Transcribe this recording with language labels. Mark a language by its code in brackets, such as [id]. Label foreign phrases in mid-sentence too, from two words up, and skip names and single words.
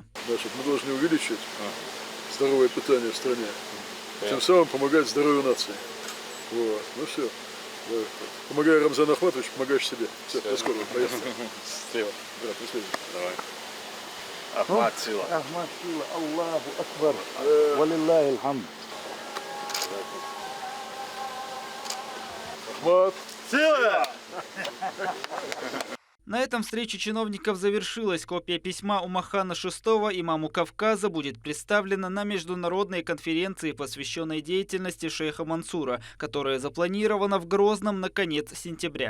[ru] Значит, мы должны увеличить здоровое питание в стране, тем самым помогать здоровью нации. Вот. Ну все. Помогай Рамзану Ахматовичу, помогаешь себе. Все, до скорого. Поехали. Брат, до связи. Давай. Ахмат сила. Ахмат сила. [ar] الله أكبر ولله الحمد. [ru] Ахмат. Сила! На этом встреча чиновников завершилась. Копия письма Умахана VI, имаму Кавказа, будет представлена на международной конференции, посвященной деятельности шейха Мансура, которая запланирована в Грозном на конец сентября.